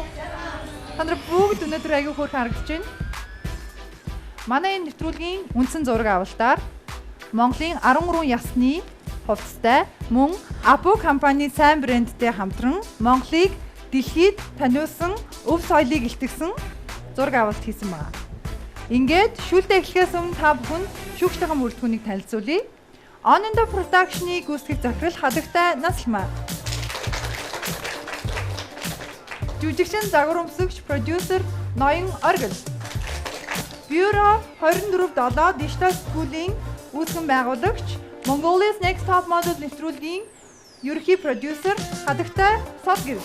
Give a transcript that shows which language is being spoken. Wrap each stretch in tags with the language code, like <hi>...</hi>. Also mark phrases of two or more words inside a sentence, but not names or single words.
<mn>Та нар бүгд өнөөдөр аягүй хөөрхөн харагдаж байна. Манай энэ нэвтрүүлгийн үндсэн зураг авалтаар Монголын 13 ясны хувцастай мөн Abu компани сайн брэндтэй хамтран Монголыг дэлхийд таниулсан өв соёлыг илтгэсэн зураг авалт хийсэн байна. Ингээд шүүлтээ эхлэхээс өмнө та бүхэнд шүүгчтэйхэн бүрэлдэхүүнийг танилцуулъя. On in the production-ыг гүйцэтгэх захирал Хадагтай Наслмаа. Жүжигчин загвар өмсөгч продюсер Ноён Оргил. Бюро 24/7 Digital School-ийн үүсгэн байгуулагч Mongolia's Next Top Model нэвтрүүлгийн ерөнхий продюсер Хадагтай Содгэр.</mn>